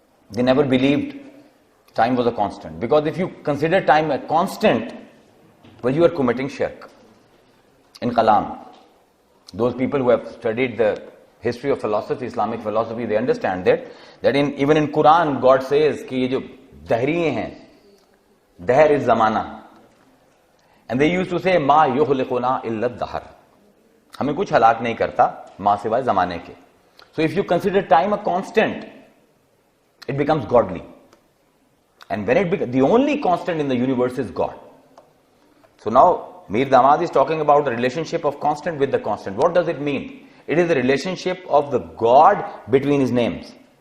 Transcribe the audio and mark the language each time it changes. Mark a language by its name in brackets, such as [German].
[English] They never believed time was a constant. Because if you consider time a constant, well, you are committing shirk. In Kalam, those people who have studied the history of philosophy, Islamic philosophy, they understand that even in Quran, God says [Hindi] कि ये जो दहरिये हैं, दहर [English] is zamana. And they used to say, [Arabic] Ma yukhliquna illa dahar. [Hindi] हमें कुछ हलाक नहीं करता माँ सिवाय जमाने के. [English] So if you consider time a constant, it becomes godly. And when the only constant in the universe is God. So now Mir Damad is talking about the relationship of constant with the constant. What does it mean? It is the relationship of the God between His names.